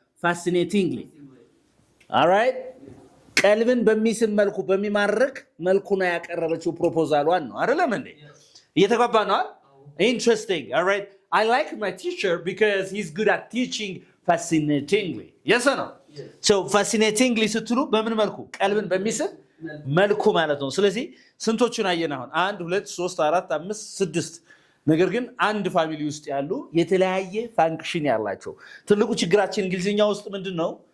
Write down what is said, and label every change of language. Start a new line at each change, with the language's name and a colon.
English: fascinatingly all right
Amharic: ቀልብን በሚስብ መልኩ በሚማርክ መልኩ ነው ያቀረበችው ፕሮፖዛሏን ነው አይደለም እንዴ? እየተጓባ ነው።
English: interesting all right I like my teacher because he's good at teaching fascinatingly. yes or no?
Amharic: so fascinatingly ስትሉ በምን መልኩ? ቀልብን በሚስብ መልኩ ማለት ነው። ስለዚህ ስንቶቹን አየን አሁን? 1 2 3 4 5 6 ነገር ግን አንድ ፋሚሊ ውስጥ ያሉ የተለያየ ፋንክሽን ያላቸው። ትልቁ ችግራችን እንግሊዝኛ ውስጥ ምንድነው?